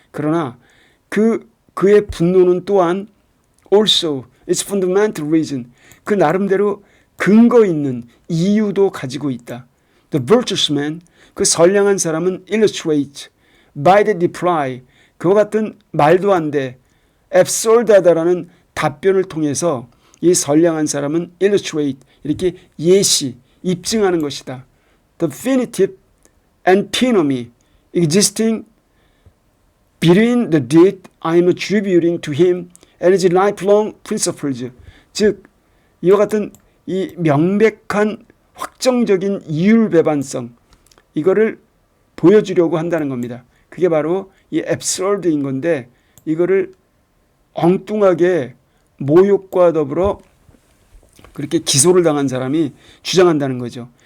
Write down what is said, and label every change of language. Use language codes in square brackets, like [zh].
[ko] 그러나 그의 분노는 또한 [en] also its fundamental reason, [ko] 그 나름대로 근거 있는 이유도 가지고 있다. [en] The virtuous man, [ko] 그 선량한 사람은 [en] illustrate by the reply, [ko] 그와 같은 말도 안 돼, absurd하다라는 답변을 통해서 이 선량한 사람은 illustrate, 이렇게 예시, 입증하는 것이다. [en] Definitive antinomy existing between the deed I am attributing to him and his lifelong principles. [ko] 즉 이와 같은 이 명백한 확정적인 이율배반성, 이거를 보여주려고 한다는 겁니다. 그게 바로 이 absurd인 건데, 이거를 엉뚱하게 모욕과 더불어 그렇게 기소를 당한 사람이 주장한다는 거죠.